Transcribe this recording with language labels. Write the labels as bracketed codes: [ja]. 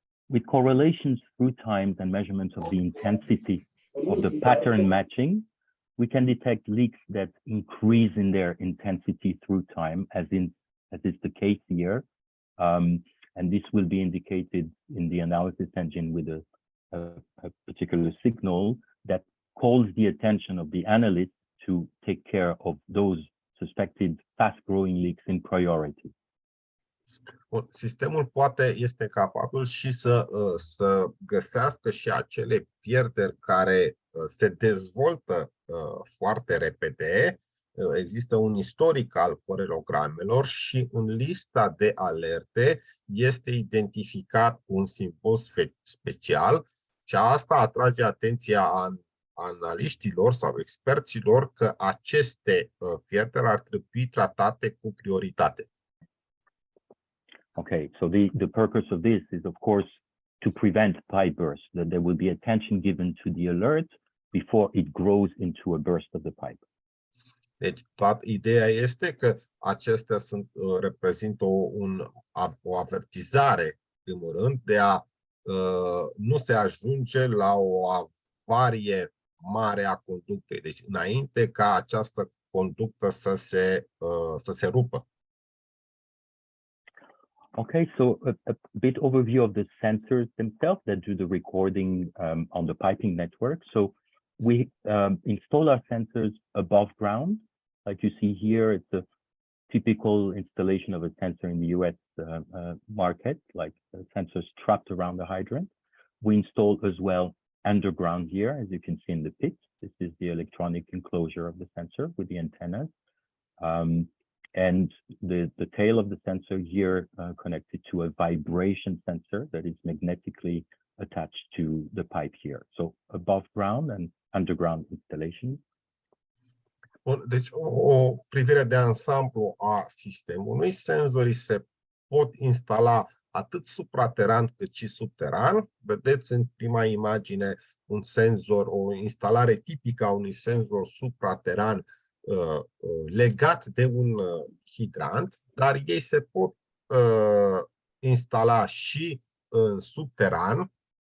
[en] With correlations through times and measurements of the intensity of the pattern matching, we can detect leaks that increase in their intensity through time, as is the case here. And this will be indicated in the analysis engine with a particular signal that calls the attention of the analyst to take care of those suspected fast-growing leaks in priority. [ro] Sistemul este capabil și să găsească și acele pierderi care se dezvoltă foarte repede. Există un istoric al corelogramelor și în lista de alerte este identificat un simbol special și asta atrage atenția analiștilor sau experților că aceste pierderi ar trebui tratate cu prioritate. [en] Okay, so the purpose of this is, of course, to prevent pipe bursts, that there will be attention given to the alert before it grows into a burst of the pipe. [ro] Deci, ideea este că acestea reprezintă o avertizare, în primul rând, de a nu se ajunge la o avarie mare a conductei. Deci, înainte ca această conductă să se rupă. [en] Okay, so a bit overview of the sensors themselves that do the recording on the piping network. So we install our sensors above ground. Like you see here, it's a typical installation of a sensor in the US market, like sensors trapped around the hydrant. We install as well underground here, as you can see in the pit. This is the electronic enclosure of the sensor with the antennas. And the tail of the sensor here connected to a vibration sensor that is magnetically attached to the pipe here. So above ground and underground installation. [ro] Deci o privire de ansamblu a sistemului. Senzorii se pot instala atât suprateran cât și subteran. Vedeți în prima imagine un senzor, o instalare tipică a unui senzor suprateran legat de un hidrant, dar ei se pot instala și în subteran,